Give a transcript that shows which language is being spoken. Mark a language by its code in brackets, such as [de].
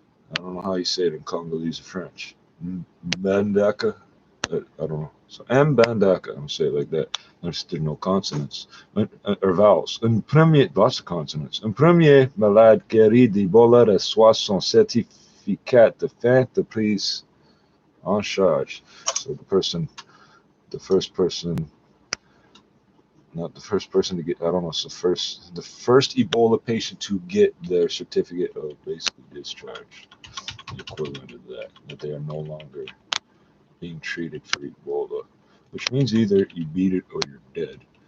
[en] I don't know how you say it in Congolese or French. Mbandaka? I don't know. So Mbandaka, I'm going to say it like that. There's no consonants, or vowels. [fr] Un premier, [en] lots of consonants. [fr] Un premier malade guéri d'Ebola reçoit son certificat de fin de prise en charge. [en] So the first person to get, I don't know, so the first Ebola patient to get their certificate of basically discharge, the equivalent of that they are no longer being treated for Ebola, which means either you beat it or you're dead.